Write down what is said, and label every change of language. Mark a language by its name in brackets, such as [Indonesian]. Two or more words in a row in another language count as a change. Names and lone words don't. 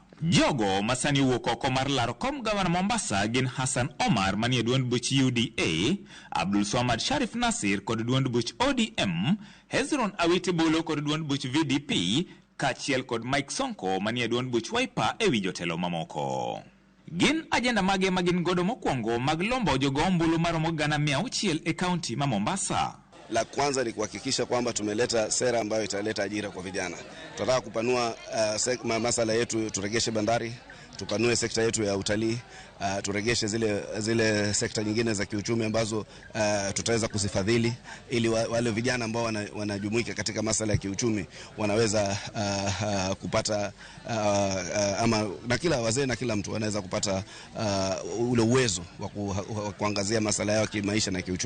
[Luo (Kenya and Tanzania)] Jogo masani wuok oko mar laro kom gavana Mombasa gin Hassan Omar manie duond buch UDA, Abdul Swamad Sharif Nasir kod duond buch ODM, Hezron Awiti Bolo kod duond buch VDP, kaachiel kod Mike Sonko manie duond buch Wiper e wi jotelo mamoko. Gin ajenda mage magin godo mokwongo mag lombo jogo ombulu maromo 600 e kaunti ma Mombasa. [Swahili] La kwanza ni kuhakikisha kwamba tumeleta sera ambayo italeta ajira kwa vijana. Tunataka kupanua masala yetu, turegeshe bandari, tupanue sekta yetu ya utalii, turegeshe zile sekta nyingine za kiuchumi ambazo tutaweza kuzifadhili ili wale vijana ambao wanajumuika katika masala ya kiuchumi wanaweza kupata ama na kila wazee na kila mtu anaweza kupata ule uwezo wa kuangazia masala yao kimaisha na kiuchumi.